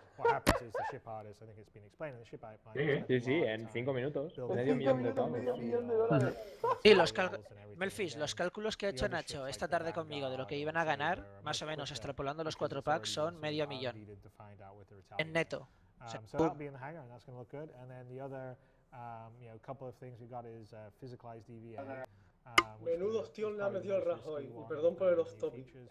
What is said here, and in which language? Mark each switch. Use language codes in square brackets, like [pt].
[en] what happens is the ship artist, I think it's been explained, and the ship artist. [es] Sí, en 5 minutos. Medio millón de pavos. Sí, Melfis, los cálculos que ha hecho Nacho esta tarde conmigo de lo que iban a ganar, más o menos extrapolando los 4 packs, son medio millón. En neto. [en] So that'll be in the hangar, and that's going to look good. And then the other, couple of things we got is physicalized EVA. [es] Menudo hostión le ha metido el Rajoy, y perdón por el off topic.